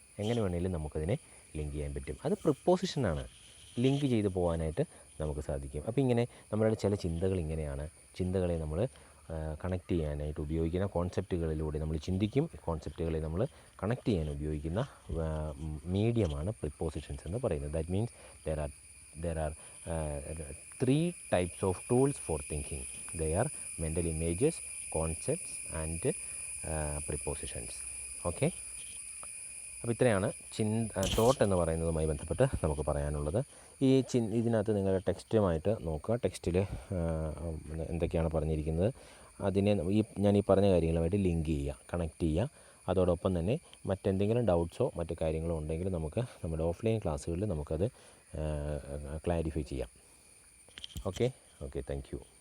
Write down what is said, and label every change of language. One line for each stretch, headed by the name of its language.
Malayalam: എങ്ങനെ വേണമെങ്കിലും നമുക്കതിനെ ലിങ്ക് ചെയ്യാൻ പറ്റും. അത് പ്രിപ്പോസിഷനാണ്. ലിങ്ക് ചെയ്ത് പോകാനായിട്ട് നമുക്ക് സാധിക്കും. അപ്പോൾ ഇങ്ങനെ നമ്മളുടെ ചില ചിന്തകൾ ഇങ്ങനെയാണ്. ചിന്തകളെ നമ്മൾ കണക്ട് ചെയ്യാനായിട്ട് ഉപയോഗിക്കുന്ന കോൺസെപ്റ്റുകളിലൂടെ നമ്മൾ ചിന്തിക്കും. കോൺസെപ്റ്റുകളെ നമ്മൾ കണക്ട് ചെയ്യാൻ ഉപയോഗിക്കുന്ന മീഡിയമാണ് പ്രിപ്പോസിഷൻസ് എന്ന് പറയുന്നത്.
English: That means there are 3 types of tools for thinking. They are mental images, concepts and prepositions. Okay.
Malayalam: അപ്പോൾ ഇത്രയാണ് തോട്ട് എന്ന് പറയുന്നതുമായി ബന്ധപ്പെട്ട് നമുക്ക് പറയാനുള്ളത്. ഇതിനകത്ത് നിങ്ങളുടെ ടെക്സ്റ്റുമായിട്ട് നോക്കുക. ടെക്സ്റ്റിൽ എന്തൊക്കെയാണ് പറഞ്ഞിരിക്കുന്നത് അതിനെ ഞാൻ ഈ പറഞ്ഞ കാര്യങ്ങളുമായിട്ട് ലിങ്ക് ചെയ്യുക, കണക്ട് ചെയ്യുക. അതോടൊപ്പം തന്നെ മറ്റെന്തെങ്കിലും ഡൗട്ട്സോ മറ്റു കാര്യങ്ങളോ ഉണ്ടെങ്കിൽ നമുക്ക് നമ്മുടെ ഓഫ്ലൈൻ ക്ലാസ്സുകളിൽ നമുക്കത് ക്ലാരിഫൈ ചെയ്യാം.
English: Okay thank you.